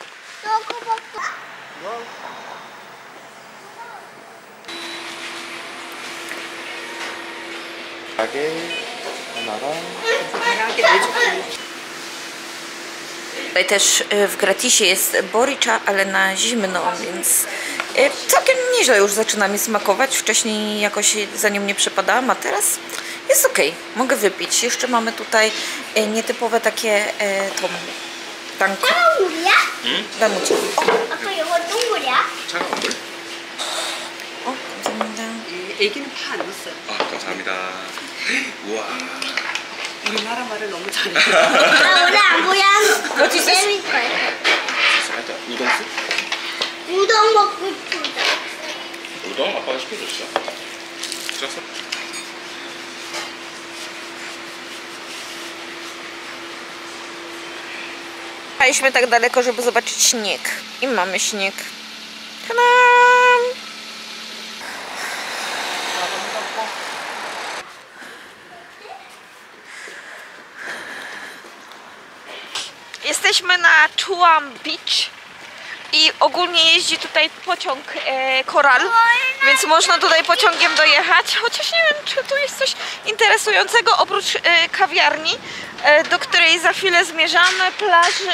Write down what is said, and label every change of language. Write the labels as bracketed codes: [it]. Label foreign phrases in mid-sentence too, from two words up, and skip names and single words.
[pl] Tutaj też w gratisie jest boricza, ale na zimno, więc całkiem nieźle już zaczyna mi smakować. Wcześniej jakoś za nią nie przepadałam, a teraz jest ok. Mogę wypić. Jeszcze mamy tutaj nietypowe takie tanko. Damucie. O, [ko] 감사합니다. 애기는 파 안 넣었어요. 감사합니다. 우와. 우리나라 말을 너무 잘해. 오늘 안 보여. [en] What is this? [ko] 재밌어요. 살짝 우동수? 우동 먹고 싶다. 우동 아빠가 시켜줬어. 시켰어? [pl] Jechaliśmy tak daleko, żeby zobaczyć śnieg. I mamy śnieg. Ta-dam! Jesteśmy na Chuan Beach i ogólnie jeździ tutaj pociąg Coral, więc można tutaj pociągiem dojechać, chociaż nie wiem, czy tu jest coś interesującego oprócz kawiarni, do której za chwilę zmierzamy, plaży.